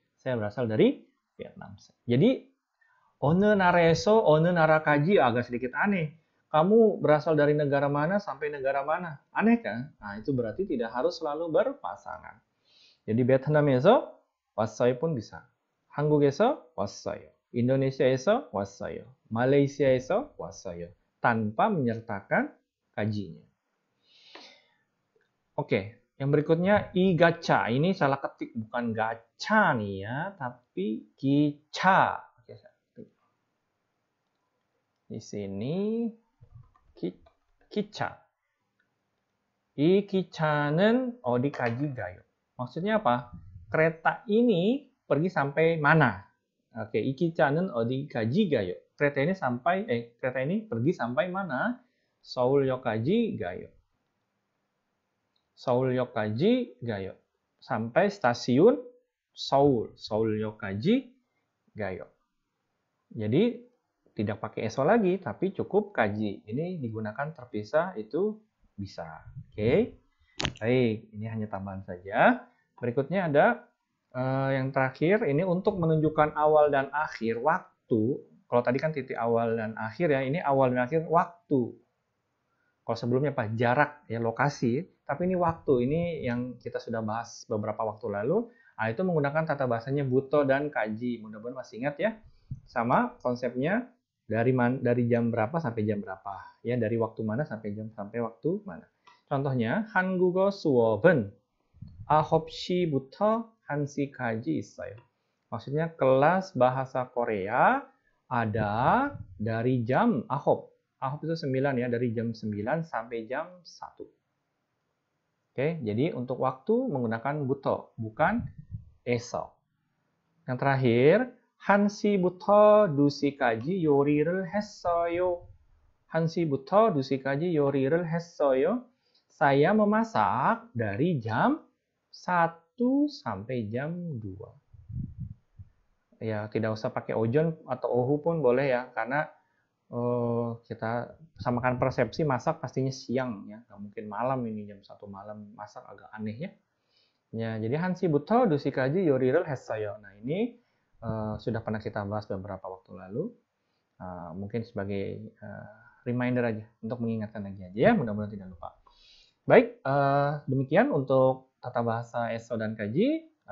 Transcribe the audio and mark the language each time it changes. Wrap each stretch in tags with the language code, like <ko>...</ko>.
<id>Saya berasal dari Vietnam. Jadi</id> <ko>어느 나라에서 어느 나라까지</ko> <id>agak sedikit aneh. Kamu berasal dari negara mana sampai negara mana? Aneh kan? Nah, itu berarti tidak harus selalu berpasangan. Jadi</id> <ko>베트남에서 왔어요</ko> <id>pun bisa.</id> <ko>한국에서 왔어요. 인도네시아에서 왔어요. 말레이시아에서 왔어요.</ko> <id>Tanpa menyertakan kajinya. Oke, yang berikutnya igacha. Ini salah ketik, bukan gacha nih ya, tapi gicha. Oke, di sini 기차.</id> <ko>이 기차는 어디까지 가요?</ko> <id>Maksudnya apa? Kereta ini pergi sampai mana?</id> <ko>Oke, 이 기차는 어디까지 가요?</ko> <id>Kereta ini pergi sampai mana?</id> <ko>서울역까지 가요. 서울역까지 가요.</ko> <id>sampai stasiun Seoul,</id> <ko>Seoul역까지 gayo.</ko> <id>Jadi tidak pakai eso lagi, tapi cukup kaji. Ini digunakan terpisah itu bisa. Oke, baik. Ini hanya tambahan saja. Berikutnya ada yang terakhir. Ini untuk menunjukkan awal dan akhir waktu. Kalau tadi kan titik awal dan akhir ya. Ini awal dan akhir waktu. Kalau sebelumnya apa? Jarak ya, lokasi. Tapi ini waktu. Ini yang kita sudah bahas beberapa waktu lalu. Nah, itu menggunakan tata bahasanya buto dan kaji. Mudah-mudahan masih ingat ya. Sama konsepnya dari jam berapa sampai jam berapa. Ya, dari waktu mana sampai waktu mana. Contohnya</id> <ko>한국어 수업은 9시부터 1시까지 있어요.</ko> <id>Maksudnya kelas bahasa Korea ada dari jam ahop. Ahop itu 9 ya, dari jam 9 sampai jam 1. Oke, jadi untuk waktu menggunakan buto, bukan eso. Yang terakhir,</id> <ko>1시부터 2시까지 요리를 했어요. 1시부터 2시까지 요리를 했어요.</ko> <id>Saya memasak dari jam 1 sampai jam 2. Ya, tidak usah pakai ojon atau ohu pun boleh ya, karena kita samakan persepsi masak pastinya siang ya, nggak mungkin malam, ini jam 1 malam masak agak aneh ya. Ya, jadi</id> <ko>1시부터 2시까지 요리를 했어요.</ko> <id>Nah, ini sudah pernah kita bahas beberapa waktu lalu. Mungkin sebagai reminder aja untuk mengingatkan lagi aja ya, mudah-mudahan tidak lupa. Baik, demikian untuk tata bahasa eso dan kaji.</id>